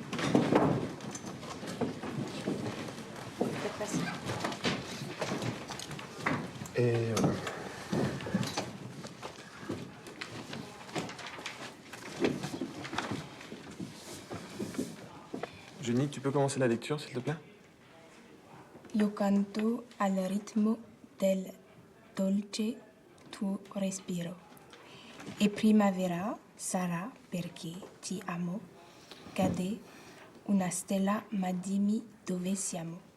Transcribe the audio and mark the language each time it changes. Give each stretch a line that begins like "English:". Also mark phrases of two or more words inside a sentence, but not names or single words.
French: Et voilà. Junie, tu peux commencer la lecture, s'il te plaît?
Italian: Io canto al ritmo del dolce tuo respiro. E primavera sarà perché ti amo. Cade una stella, ma dimmi dove siamo.